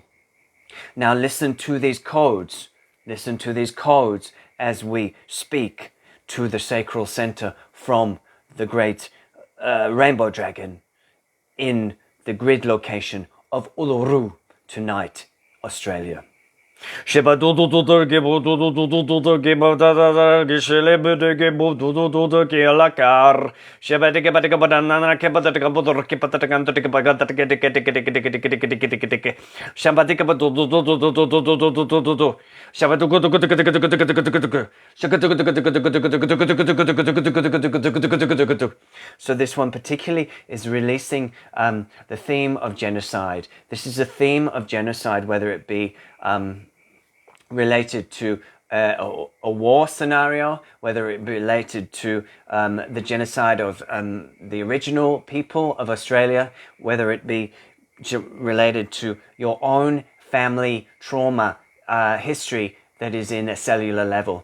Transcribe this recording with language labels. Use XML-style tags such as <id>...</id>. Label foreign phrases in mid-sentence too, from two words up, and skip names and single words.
<en>Now listen to these codes. Listen to these codes as we speak to the sacral center from the great rainbow dragon in the grid location of Uluru tonight, Australia. Sheba do do do do ge bo do do do do do do ge bo da da da ge shele be de ge bo do do do do ge la kar sheba de ge ba de ge ba na na ke ba de ge bo do ke pa ta kan to de ge ba ga ta ge de ge de ge de ge de ge de ge de ge de ge sheba de ge ba do do do do do do do do do do do do sheba do go do go de ge de ge de ge de ge de ge de ge shaka do go de ge de ge de ge de ge de ge de ge de ge de ge de ge de ge de ge de ge. So this one particularly is releasing the theme of genocide. This is a theme of genocide, whether it be related to a war scenario, whether it be related to the genocide of the original people of Australia, whether it be related to your own family trauma history that is in a cellular level.</en>